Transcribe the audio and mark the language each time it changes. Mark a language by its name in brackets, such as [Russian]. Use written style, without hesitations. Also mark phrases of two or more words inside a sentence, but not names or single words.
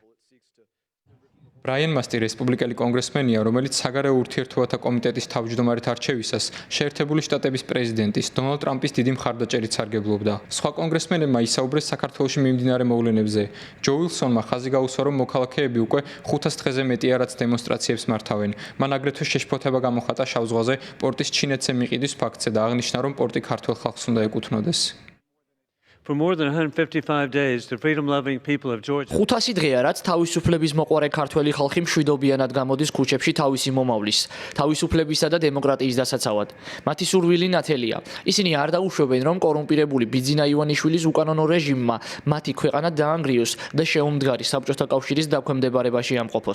[Georgian] ბრაიან მასტი რესპუბლიკელი კონგრესმენია, რომელიც საგარეო ურთიერთობათა კომიტეტის თავმჯდომარედ არჩევისას შეერთებული შტატების პრეზიდენტის დონალდ ტრამპის დიდი მხარდაჭერით სარგებლობდა. სხვა კონგრესმენებმა ისაუბრეს საქართველოში მიმდინარე მოვლენებზე. ჯო უილსონმა ხაზი გაუსვა, რომ მოქალაქეები უკვე 500 დღეზე მეტია, რაც დემონსტრაციებს მართავენ. მან აგრეთვე შეშფოთება გამოხატა შავ ზღვაზე პორტის ჩინეთზე მიყიდვის ფაქტზე და აღნიშნა, რომ პორტი ქართველ ხალხს უნდა ეკუთვნოდეს. [English] For more than 155 days, the freedom-loving people of Georgia [Georgian] 500 დღეა, რაც თავისუფლების მოყვარე ქართველი ხალხი მშვიდობიანად გამოდის ქუჩებში თავისი მომავლის, თავისუფლებისა და დემოკრატიის დასაცავად. მათი სურვილი ნათელია. ისინი არ დაუშვებენ, რომ კორუმპირებული ბიძინა ივანიშვილის უკანონო რეჟიმმა მათი ქვეყანა დაანგრიოს და შეუმდგარი საბჭოთა კავშირის დაქვემდებარებაში ამყოფოს.